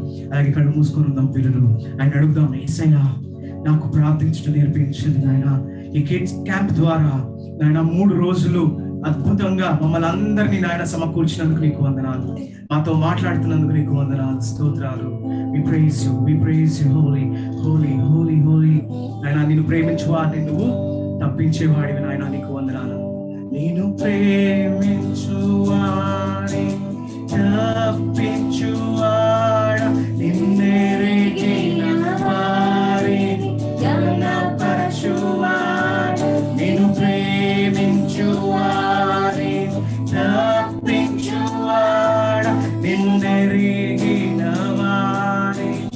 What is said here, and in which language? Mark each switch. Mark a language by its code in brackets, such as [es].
[te] అలాగే కళ్ళు మూసుకొని ఉందాం పిల్లలు. ఆయన అడుగుదాం, యేసయ్యా నాకు ప్రార్థించడం నేర్పించండి నాయన. ఈ కిడ్స్ క్యాంప్ ద్వారా నాయన 3 రోజులు అద్భుతంగా మమ్మల్ని అందరినీ నాయన సమకూర్చినందుకు నీకు వందనాలు. మాతో మాట్లాడుతున్నందుకు నీకు వందనాలు, స్తోత్రాలు. [en] We praise you, holy, holy, holy, holy. [te] నాయన నిన్ను ప్రేమించువాడిని నువ్వు తప్పించేవాడివి నాయన, నీకు వందనాలు. నేను ప్రేమించువాడి తప్పించువాడ నిన్నెరిగిన వారి గణపరచువాడ నిన్ను ప్రేమించువాడి తప్పించువాడ నిన్నెరిగిన వారి